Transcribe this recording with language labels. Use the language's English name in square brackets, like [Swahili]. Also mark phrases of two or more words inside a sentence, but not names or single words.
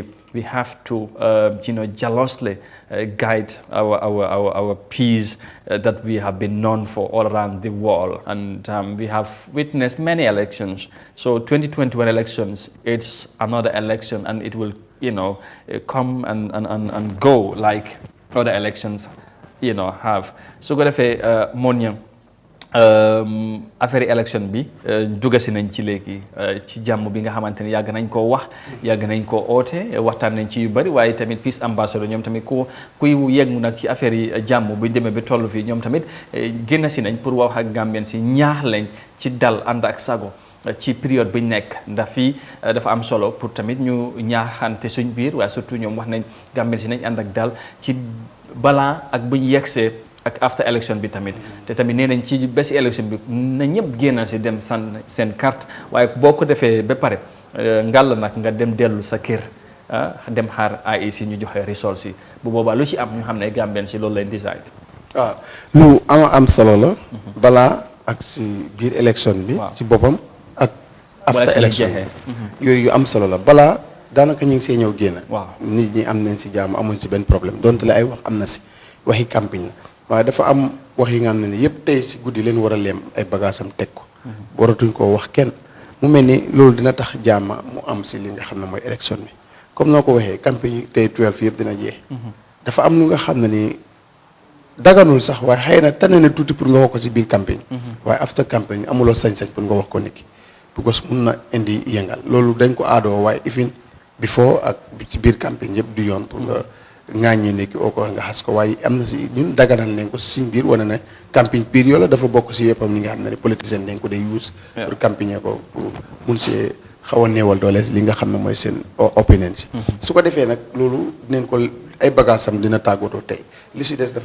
[English] We have to, you know, jealously guide our peace that we have been known for all around the world. And we have witnessed many elections. So 2021 elections, it's another election, and it will, you know, come and go like other elections, you know, have. So go to Monia. [French] Affaire élection [Wolof] bi dugasi nañ ci léegi ci jàmm bi nga xamante ne yàgg nañ koo wax yàgg nañ koo oote waxtaan nañ ci yu bari waaye tamit [English] peace ambassador [Wolof] ñoom tamit kuy yeggu nag ci affaire yi jàmm buñ demee ba toll fii ñoom tamit génn si nañ pour wax ak Gambien si ñaax lañ ci dal ànd ak sago ci période buñ nekk ndax fii dafa am solo pour tamit ñu ñaaxante suñ biir waaye surtout ñoom wax nañ Gambien si nañ ànd ak dal ci balaa ak buñ yegsee ak [English] after election [Wolof] bi tamit te tamit nee nañ ci bési election bi na ñëpp génn si dem seen carte waaye boo ko defee ba pare ngàll nag nga dem dellu sa kër dem xaar IEC ñu joxe results yi bu boobaa lu ci am ñu xam ne Gambien si loolu leen decide. waaw lu am solo la. balaa ak si biir election bi. ci boppam ak [English] after election [Wolof] yooyu yu am solo la balaa daanaka ñu ngi see ñëw génn. waaw nit ñi am nañ si jàmm amuñ si benn problème donte la ay wax am na si waxi campagne la. waaye dafa am wax yi nga xam ne yëpp tey si guddi leen war a leem ay bagaasam teg ko waratuñ koo wax kenn mu mel ni loolu dina tax jàmm mu am si li nga xam ne mooy élection bi comme noo ko waxee campagne tey 12 yëpp dina jeex dafa am lu nga xam ne ni daganul sax waaye xëy na tane na tuuti pour nga wax ko si biir campagne waaye after campagne amuloo sañ-sañ pour nga wax ko nit ki because mun na indi yëngal loolu dañ ko aadoo waaye even before ak ci biir campagne yëpp du yoon pour nga ŋaaññee nekki oo ko nga xas ko waaye am na si ñun daganal nañ ko suñ biir wane ne campagne période la dafa bokk si weppam ñi nga xam ne politicien dañ ko day use pour campagne ko pour mun see xaw a néewal doole li nga xam ne mooy seen opinion si su ko defee nag loolu dinañ ko ay bagaasam dina tàggatoo tey li si des